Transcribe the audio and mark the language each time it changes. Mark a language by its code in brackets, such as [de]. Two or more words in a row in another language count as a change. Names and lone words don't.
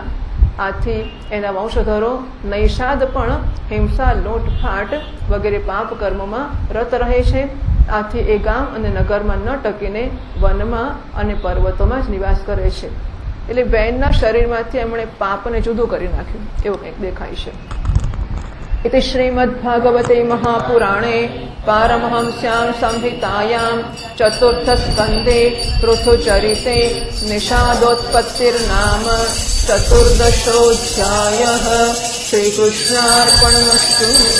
[gu] આથી એના વંશધરો નૈષાદ પણ હિંસા, લૂંટફાટ વગેરે પાપ કર્મોમાં રત રહે છે. આથી એ ગામ અને નગરમાં ન ટકીને વનમાં અને પર્વતોમાં જ નિવાસ કરે છે. એટલે વેનના શરીરમાંથી એમણે પાપને જુદું કરી નાખ્યું એવું કંઈક દેખાય છે. [sa] इति श्रीमद्भागवते महापुराणे पारमहंस्यां संहितायां चतुर्थस्कन्धे पृथुचरिते निषादोत्पत्तिर्नाम चतुर्दशोऽध्यायः. श्रीकृष्णार्पणमस्तु.